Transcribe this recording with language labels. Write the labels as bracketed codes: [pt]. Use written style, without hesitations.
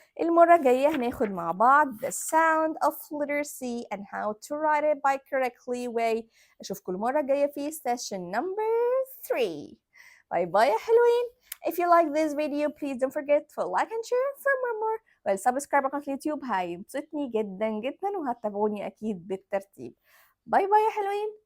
[ar] المرة الجاية هناخد مع بعض [en] the sound of letter C and how to write it by correctly way. [ar] أشوفكم المرة الجاية في [en] session number 3. [ar] باي باي يا حلوين. [en] If you like this video please don't forget to like and share for more. [ar] والسبسكرايب على قناة اليوتيوب هيبسطني جدا جدا، وهتتابعوني أكيد بالترتيب. باي باي يا حلوين.